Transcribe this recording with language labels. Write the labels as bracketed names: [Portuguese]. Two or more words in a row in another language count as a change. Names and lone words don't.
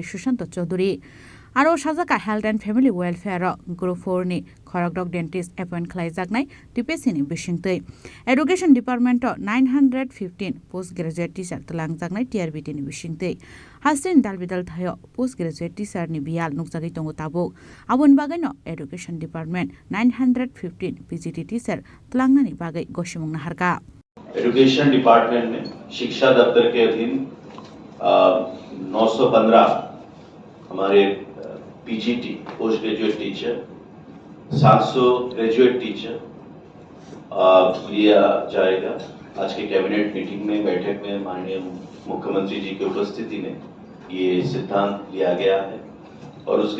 [Kok Borok] Sushant Chaudhary Aro Shajaka Health and Family Welfare Group 4 ni Khorokdok [English] dentist appoint [Kok Borok] khlaijaknai tipesini bisingtei Education Department 915 [English] postgraduate teacher [Kok Borok] tlanjaknai TRBT ni bisingtei Hasin dalbidal thayo [English] postgraduate teacher [Kok Borok] ni bial nukjagi tongo tabuk abon bagai no Education Department 915 [English] PGT teacher [Kok Borok] tlangnani bagai goshimungna harka [Hindi] Education Department में शिक्षा दफ्तर के अधीन 915 हमारे [English] PGT post graduate teacher [Hindi] 700 [English] graduate teacher [Hindi] लिया जाएगा आज के [English] cabinet meeting [Hindi] में बैठक में माननीय मुख्यमंत्री जी की उपस्थिति में ये सिद्धांत लिया गया है और उसके